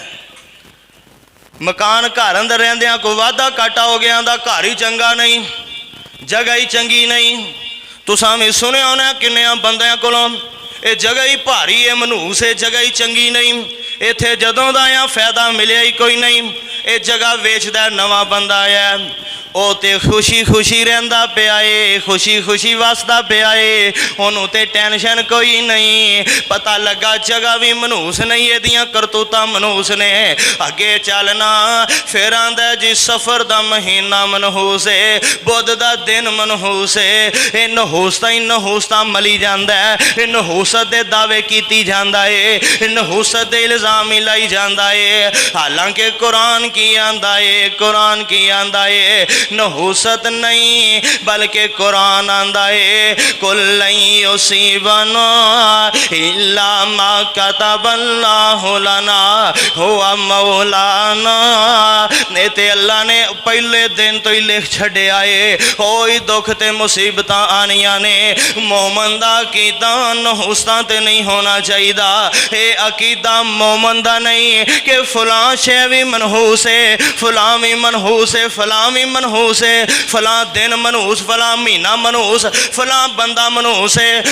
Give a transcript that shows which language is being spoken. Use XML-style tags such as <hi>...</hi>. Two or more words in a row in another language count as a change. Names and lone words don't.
<pa>ਮਕਾਨ ਘਰ ਅੰਦਰ ਰਹਿੰਦਿਆਂ ਕੋਈ ਵਾਧਾ ਘਾਟਾ ਹੋ ਗਿਆ, ਘਰ ਹੀ ਚੰਗਾ ਨਹੀਂ, ਜਗ੍ਹਾ ਹੀ ਚੰਗੀ ਨਹੀਂ। ਤੁਸਾਂ ਭੀ ਸੁਣਿਆ ਹੋਣਾ ਕਿੰਨੇ ਬੰਦਿਆਂ ਕੋਲੋਂ, ਇਹ ਜਗ੍ਹਾ ਹੀ ਭਾਰੀ ਹੈ, ਮਨਹੂਸ ਹੈ, ਜਗ੍ਹਾ ਹੀ ਚੰਗੀ ਨਹੀਂ, ਇੱਥੇ ਜਦੋਂ ਦਾ ਆ ਫਾਇਦਾ ਮਿਲਿਆ ਹੀ ਕੋਈ ਨਹੀਂ, ਇਹ ਜਗ੍ਹਾ ਵੇਚਦਾ ਨਵਾਂ ਬੰਦਾ ਆਇਆ, ਉਹ ਤੇ ਖੁਸ਼ੀ ਖੁਸ਼ੀ ਰਹਿੰਦਾ ਪਿਆ ਏ, ਖੁਸ਼ੀ ਖੁਸ਼ੀ ਵਸਦਾ ਪਿਆ ਏ, ਉਹਨੂੰ ਤੇ ਟੈਨਸ਼ਨ ਕੋਈ ਨਹੀਂ। ਪਤਾ ਲੱਗਾ ਜਗ੍ਹਾ ਵੀ ਮਨਹੂਸ ਨਹੀਂ, ਇਹਦੀਆਂ ਕਰਤੂਤਾਂ ਮਨਹੂਸ ਨੇ। ਅੱਗੇ ਚੱਲਣਾ, ਫਿਰ ਆਂਦਾ ਜੀ ਸਫ਼ਰ ਦਾ ਮਹੀਨਾ ਮਨਹੂਸ ਏ, ਬੁੱਧ ਦਾ ਦਿਨ ਮਨਹੂਸ ਏ। ਇਹ ਨਹੂਸਤਾ ਹੀ ਨਹੂਸਤਾ ਮਲੀ ਜਾਂਦਾ ਹੈ, ਇਹ ਨਹੂਸਤ ਦੇ ਦਾਅਵੇ ਕੀਤੀ ਜਾਂਦਾ ਏ, ਇਹ ਨਹੂਸਤ ਦੇ ਇਲਜ਼ਾਮ ਹੀ ਲਾਈ ਜਾਂਦਾ ਏ। ਹਾਲਾਂਕਿ ਕੁਰਾਨ ਕੀ ਆਂਦਾ ਏ, ਕੁਰਾਨ ਕੀ ਆਂਦਾ ਏ, ਨਹੂਸਤ ਨਹੀਂ ਬਲਕਿ ਕੁਰਾਨ ਆਂਦਾ ਹੈ,</pa> <ar>قل يصيبنا إلا ما كتب الله لنا هو مولانا.</ar> <pa>ਨੇ ਤੇ ਅੱਲ੍ਹਾ ਨੇ ਪਹਿਲੇ ਦਿਨ ਤੋ ਹੀ ਲਿਖ ਛੱਡਿਆ ਹੈ, ਕੋਈ ਦੁੱਖ ਤੇ ਮੁਸੀਬਤਾਂ ਆਣੀਆਂ ਨੇ। ਮੋਮਨ ਦਾ ਅਕੀਦਾ ਨਹੂਸਤਾਂ ਤੇ ਨਹੀਂ ਹੋਣਾ ਚਾਹੀਦਾ। ਇਹ ਅਕੀਦਾ ਮੋਮਨ ਦਾ ਨਹੀਂ ਕਿ ਫਲਾਂ ਸ਼ੈ ਭੀ ਮਨਹੂਸ ਹੈ, ਫਲਾਂ ਭੀ ਮਨਹੂਸ ਹੈ, ਫਲਾਂ ਭੀ ਮਨਹੂਸ ਹੈ, ਫਲਾਂ ਦਿਨ ਮਨਹੂਸ, ਫਲਾਂ ਮਹੀਨਾ ਮਨਹੂਸ, ਫਲਾਂ ਬੰਦਾ ਮਨਹੂਸ ਹੈ।</pa>